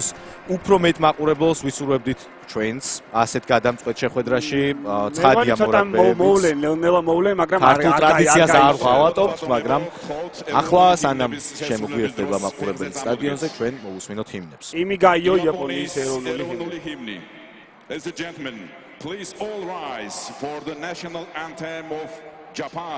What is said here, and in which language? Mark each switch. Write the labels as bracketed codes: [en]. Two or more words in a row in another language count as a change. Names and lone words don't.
[ka] უფრო მეტ მაყურებელს ვისურვებდით ჩვენს ასეთ გადამწყვეტ შეხვედრაში. ცხადია მოვლენ, მაგრამ ქართულ ტრადიციას არ ვღალატობთ, მაგრამ ახლა სანამ შემოგვიერთდება მაყურებელი სტადიონზე, ჩვენ მოვუსმინოთ ჰიმნებს. იმიგაიო იაპონიის ეროვნული ჰიმნი. [en] Ladies and gentlemen, please all rise for the national anthem of Japan.